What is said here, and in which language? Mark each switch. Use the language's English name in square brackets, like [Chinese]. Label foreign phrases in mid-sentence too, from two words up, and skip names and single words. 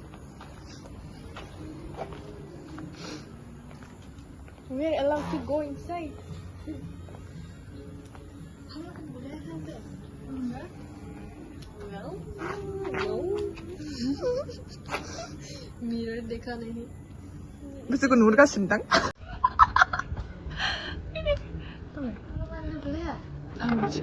[English] We're allowed to go inside. Well, no. [Hindi] Mirror देखा नहीं. [Bodo] बिसोरखौ नुहुरगासिनो दां Amca.